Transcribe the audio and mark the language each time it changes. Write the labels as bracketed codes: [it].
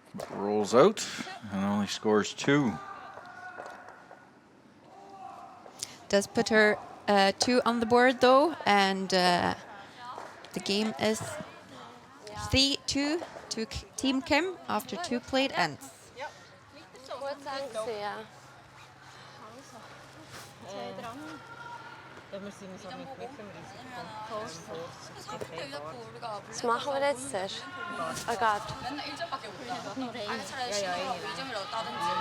[en] Rolls out and only scores 2. Does put her 2 on the board though, and the game is 3-2 to Team Kim after 2 played ends. [de] Gut sein, ja. Ja, wir sind so mit mittlem Risiko. Was machen wir jetzt zuerst? Agathe. [ko] 맨날 1점밖에 못 따. 아니 차라리 2점이라도 따든지.